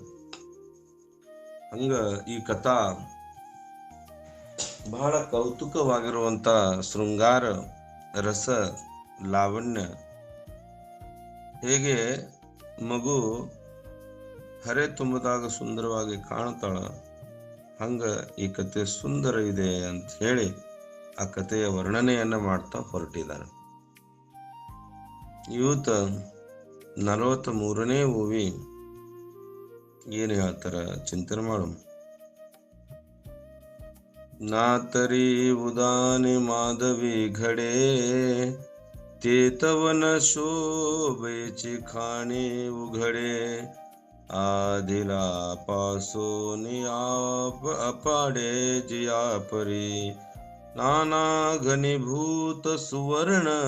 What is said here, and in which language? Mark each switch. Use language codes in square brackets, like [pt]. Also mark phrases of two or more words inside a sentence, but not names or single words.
[kn] ಹಂಗ ಈ ಕಥಾ ಬಹಳ ಕೌತುಕವಾಗಿರುವಂತ ಶೃಂಗಾರ ರಸ ಲಾವಣ್ಯ, ಹೇಗೆ ಮಗು ಹರೆ ತುಂಬದಾಗ ಸುಂದರವಾಗಿ ಕಾಣ್ತಾಳ ಹಂಗ ಈ ಕತೆ ಸುಂದರ ಇದೆ ಅಂತ ಹೇಳಿ ಆ ಕಥೆಯ ವರ್ಣನೆಯನ್ನ ಮಾಡ್ತಾ ಹೊರಟಿದ್ದಾರೆ. ಇವತ್ತ 43ನೇ ಓವಿ ಏನು ಹೇಳ್ತಾರ ಚಿಂತನೆ ಮಾಡೋಣ. [mr] नातरी उदाने माधवी घडे तेतवन शोभेची खाणे उघडे आदिला पासून अपाडे जियापरी नाना घनीभूत सुवर्ण